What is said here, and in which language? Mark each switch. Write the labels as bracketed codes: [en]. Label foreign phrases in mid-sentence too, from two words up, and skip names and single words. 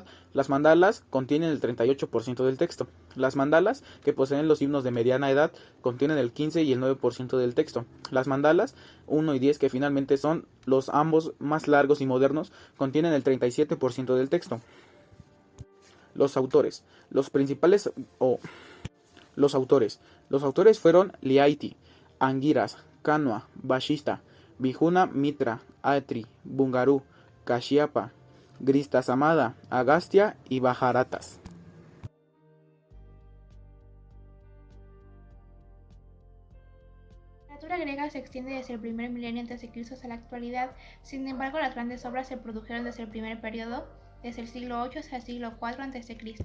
[es] Las mandalas contienen el 38% del texto. Las mandalas que poseen los himnos de mediana edad contienen el 15 y el 9% del texto. Las mandalas 1 y 10, que finalmente son los ambos más largos y modernos, contienen el 37% del texto. Los autores. Los autores fueron Liaiti, Angiras, Kanwa, Vashista, Vijuna Mitra, Atri, Bungaru, Kashyapa, Gristasamada, Agastya y Bharatas. La literatura griega se extiende desde el primer milenio a.C. hasta la actualidad. Sin embargo, las grandes obras se produjeron desde el primer periodo, desde el siglo VIII hasta el siglo IV a.C.